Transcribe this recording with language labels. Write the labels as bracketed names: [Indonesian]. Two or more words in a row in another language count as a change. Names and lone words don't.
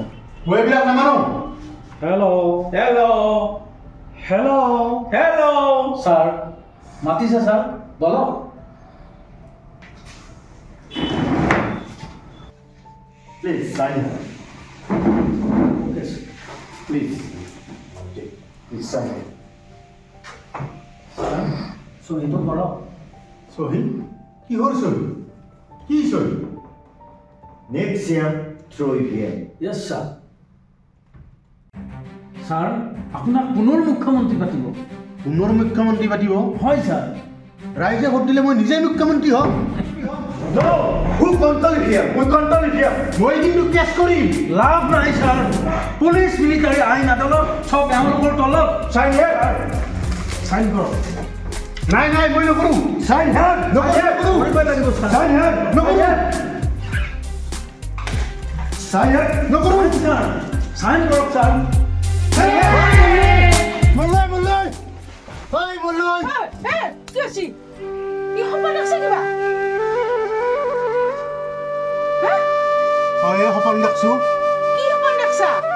[Assamese] মই এইবিলাক নামানো [English] Hello. [Assamese] স্যার মাতিছে স্যার বলক [English] please sign okay sir please please sign [Assamese] সো এইটো কৰক সহি কিহৰ সহি কি সহি [English] Next year, throw it here. yes sir sir [Assamese] আপোনাক পুনৰ মুখ্যমন্ত্ৰী পাতিব পুনৰ মুখ্যমন্ত্ৰী পাতিব হয় স্যার ৰাইজে ভোট দিলে মই নিজে মুখ্যমন্ত্ৰী হ'ম [English] No! Who control it here? We control it here. [Assamese] মই কিন্তু কেছ কৰিম লাভ নাই স্যার পুলিচ মিলিটাৰী আইন আদালত সব এওঁলোকৰ তলত [English] Sign here. [Assamese] চাইন কৰক নাই মই নকৰোঁ [English] Sign here. [Assamese] কৰিবই লাগিব স্যাৰ [English] Sign here. [Assamese] নকৰোঁ [English] Sign here. [Assamese] নকৰোঁ স্যার চাইন কৰক স্যার মল্লয় কি হৈছে কি সপোন আছে কিবা হয় সপোন দেখছোঁ কি সপোন দেখছা